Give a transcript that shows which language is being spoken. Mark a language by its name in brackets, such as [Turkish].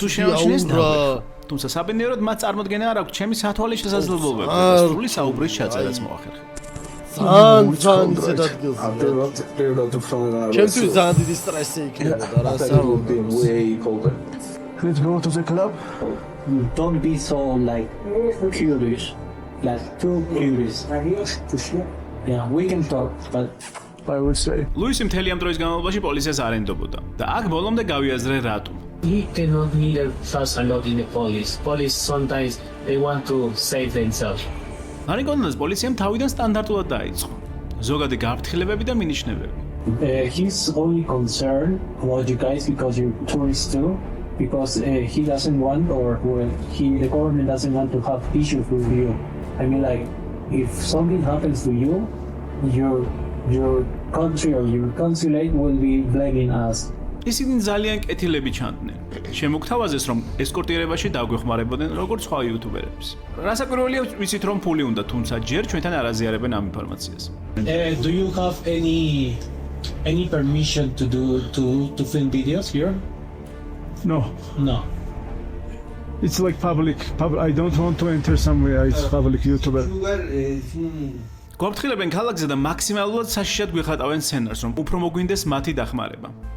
[Georgian] შეამჩნიეს იცუდია რა. თუმცა საბედნიეროდ მათ წარმოდგენა არ აქვს ჩემი სათვალის შესაძლებლობები და სრული საუბრის ჩაწერაც მოახერხე. ძალიან ისეთ ადგილზე. ჩემთვის ძალიან დიდი სტრესი იქნებოდა რა საუბარი. [English] Let's go to the club. Don't be so like curious, like too curious. Yeah, we can talk, but I would say. [Georgian] ლუისი მთელი ამ დროის განმავლობაში პოლიციას არ ენდობოდა და აქ ბოლომდე გავიაზრე რატომ. [English] He cannot really trust a lot in the police. Police sometimes they want to save themselves. [Georgian] ლარინგონადას პოლიციამ თავიდან სტანდარტულად დაიწყო. ზოგადი გაფრთხილებები და მინიშნებები. [English] He's only concerned about you guys because you're tourists too, because he doesn't want the government doesn't want to have issues with you. I mean, like, if something happens to you, your country or your consulate will be blaming us. [Georgian] ისინი ძალიან კეთილები ჩანდნენ. შემოგთავაზეს, რომ ესკორტირებაში დაგვეხმარებოდნენ როგორც სხვა იუთუბერებს. რასაკვირველია, ვიცით რომ ფული უნდა, თუმცა ჯერ ჩვენთან არ აზიარებენ ამ ინფორმაციას. [English] Do you have any Any permission to film videos here? No. No. It's like public. I don't want to enter somewhere. It's public YouTuber. [Georgian] გვაფრთხილებენ ქალაქზე და მაქსიმალურად საშიშად გვიხატავენ სცენარს, რომ უფრო მოგვინდეს მათი დახმარება.